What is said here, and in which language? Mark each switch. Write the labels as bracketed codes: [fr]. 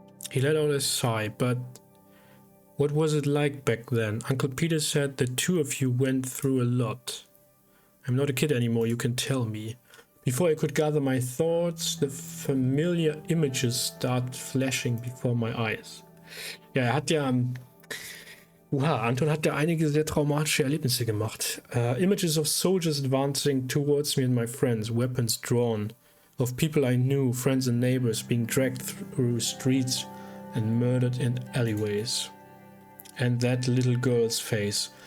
[en] He let out a sigh, but what was it like back then? Uncle Peter said the two of you went through a lot. I'm not a kid anymore, you can tell me. Before I could gather my thoughts, the familiar images start flashing before my eyes. [de] Ja, er hat ja... Anton hat ja einige sehr traumatische Erlebnisse gemacht. [en] Images of soldiers advancing towards me and my friends, weapons drawn. Of people I knew, friends and neighbors, being dragged through streets and murdered in alleyways. And that little girl's face.